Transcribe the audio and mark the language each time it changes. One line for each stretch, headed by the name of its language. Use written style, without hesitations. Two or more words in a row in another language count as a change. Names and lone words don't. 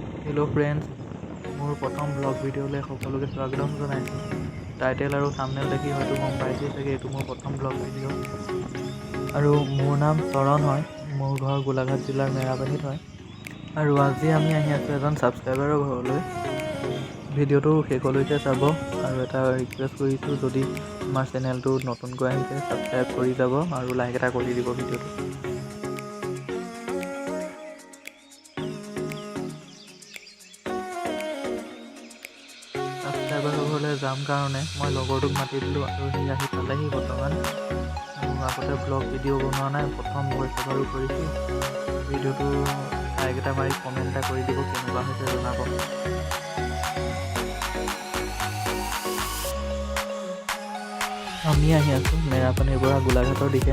English: hello friends,
Assamese: মোৰ প্ৰথম ব্লগ ভিডিঅ' সকলোকে স্বাগতম জনাইছোঁ। টাইটেল আৰু থাম্বনেল দেখি হয়তো গম পাইছে চাগে এটু মোৰ প্ৰথম ব্লগ ভিডিঅ' আৰু মোৰ নাম চৰণ হয়। মোৰ ঘৰ গোলাঘাট জিলাৰ মেৰাপানীত হয় আৰু আজি আমি আহি আছো এজন সবস্ক্ৰাইবাৰৰ ঘৰলৈ। ভিডিঅ'টো শেষলৈকে চাব আৰু এটা ৰিকুৱেষ্ট কৰিছোঁ, যদি আমাৰ চেনেলটো নতুনকৈ আহিছে সবস্ক্ৰাইব কৰি যাব আৰু লাইক এটা কৰি দিব ভিডিঅ'টো। सबस्क्राइबाৰৰ ঘৰলৈ যাম কাৰণে মই লগৰটোক মাতি দিলোঁ আৰু সি আহি পালেহি। বৰ্তমান আগতে ব্লগ ভিডিঅ' বনোৱা নাই, প্ৰথম ভইচ অভাৰো কৰিছোঁ। ভিডিঅ'টো লাইক এটা মাৰি কমেণ্ট এটা কৰি দিব, কেনেকুৱা হৈছে জনাব। আমি আহি আছোঁ মেৰাপানীৰ পৰা গোলাঘাটৰ দিশে।